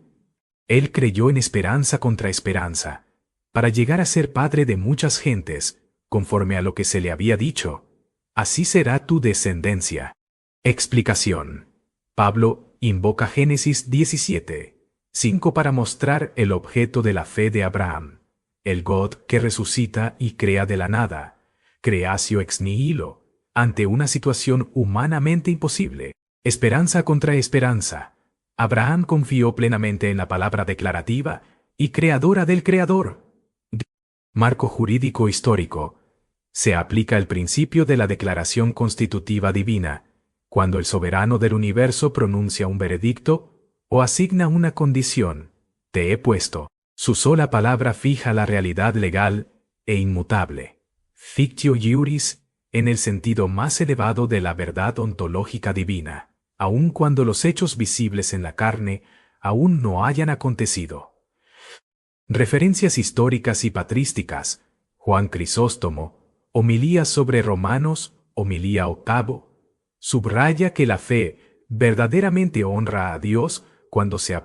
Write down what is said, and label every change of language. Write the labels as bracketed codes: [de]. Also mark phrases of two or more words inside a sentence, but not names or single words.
[es] Él creyó en esperanza contra esperanza, para llegar a ser padre de muchas gentes, conforme a lo que se le había dicho. Así será tu descendencia. Explicación. Pablo invoca Génesis 17, 5 para mostrar el objeto de la fe de Abraham, el God que resucita y crea de la nada, [la] creatio ex nihilo, [es] ante una situación humanamente imposible, esperanza contra esperanza. Abraham confió plenamente en la palabra declarativa y creadora del Creador. Marco jurídico histórico. Se aplica el principio de la declaración constitutiva divina, cuando el soberano del universo pronuncia un veredicto o asigna una condición. Te he puesto Su sola palabra fija la realidad legal e inmutable. [la] Fictio iuris, [es] en el sentido más elevado de la verdad ontológica divina, aun cuando los hechos visibles en la carne aún no hayan acontecido. Referencias históricas y patrísticas. Juan Crisóstomo, Homilía sobre Romanos, Homilía octavo, subraya que la fe verdaderamente honra a Dios cuando se